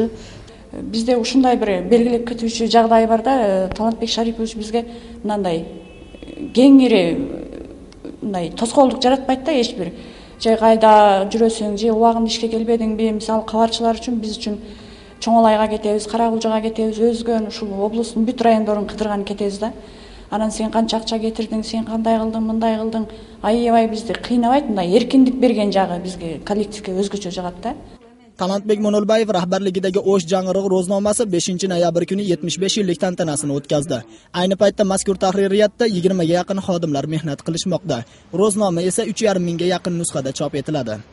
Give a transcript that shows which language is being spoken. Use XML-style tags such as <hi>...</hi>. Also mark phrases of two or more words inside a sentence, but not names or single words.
<ky>Бизде ушундай бир белгилеп кетүүчү жагдай бар да, Талантбек Шарипович бизге мындай кеңири мындай тоскоолдук жаратпайт да, эч бир же кайда жүрөсүң же убагында ишке келбедиңби, мисалы кабарчылар үчүн биз үчүн Чоңолайга кетебиз, Каракулжага кетебиз, өзгөн ушул облустун бүт райондорун кыдырган кетебиз да. Анан сен канча акча кетирдиң, сен кандай кылдың, мындай кылдың, аябай бизди кыйнабайт, мындай эркиндик берген жагы бизге коллективге өзгөчө жагат да.</ky> <uz>Talantbek Monolbayev rahbarligidagi O'sh Jang'irg'i ro'znомasi 5-noyabr kuni 75 yillik tantanasini o'tkazdi. Ayni paytda mazkur tahririyatda 20 ga yaqin xodimlar mehnat qilishmoqda. Ro'znoma esa 3,5 mingga yaqin nusxada chop etiladi.</uz>